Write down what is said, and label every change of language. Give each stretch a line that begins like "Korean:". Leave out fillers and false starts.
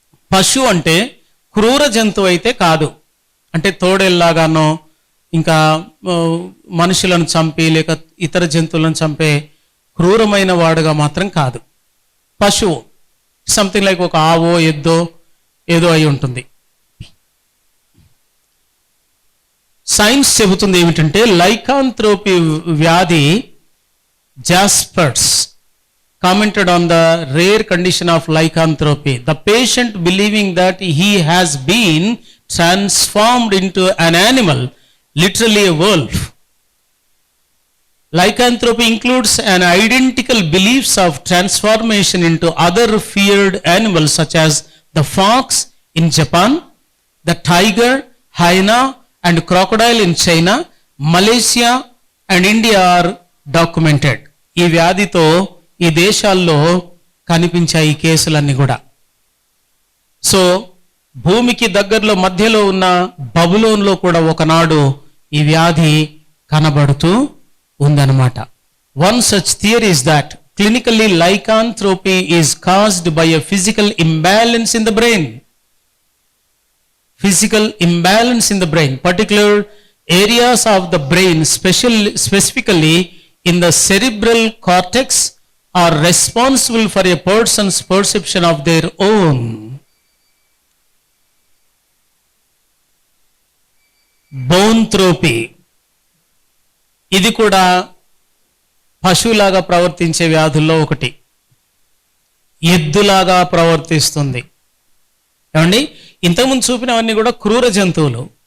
Telugu: పశువు అంటే క్రూర జంతువు అయితే కాదు, అంటే తోడేల్లాగానో ఇంకా మనుషులను చంపి లేక ఇతర జంతువులను చంపే క్రూరమైన వాడుగా మాత్రం కాదు. పశువు
English: something like
Telugu: ఒక ఆవో ఎద్దో ఏదో అయి ఉంటుంది. సైన్స్ చెబుతుంది ఏమిటంటే లైకాంథ్రోపీ వ్యాధి, జాస్పర్స్
English: commented on the rare condition of lycanthropy. The patient believing that he has been transformed into an animal, literally a wolf. Lycanthropy includes an identical beliefs of transformation into other feared animals such as the fox in Japan, the tiger, hyena and crocodile in China, Malaysia and India are documented.
Telugu: ఈ వ్యాధితో ఈ దేశాల్లో కనిపించాయి ఈ కేసులన్నీ కూడా. So భూమికి దగ్గరలో మధ్యలో ఉన్న బబులోన్లో కూడా ఒకనాడు ఈ వ్యాధి కనబడుతూ ఉందన్నమాట.
English: One such theory is that clinically lycanthropy is caused by a physical imbalance in the brain. Physical imbalance in the brain, particular areas of the brain, specifically in the cerebral cortex, are responsible for a person's perception of their own.
Telugu: బోన్థ్రోపీ, ఇది కూడా పశువులాగా ప్రవర్తించే వ్యాధుల్లో ఒకటి. ఎద్దులాగా ప్రవర్తిస్తుంది. ఏమండి, ఇంతకుముందు చూపినవన్నీ కూడా క్రూర జంతువులు.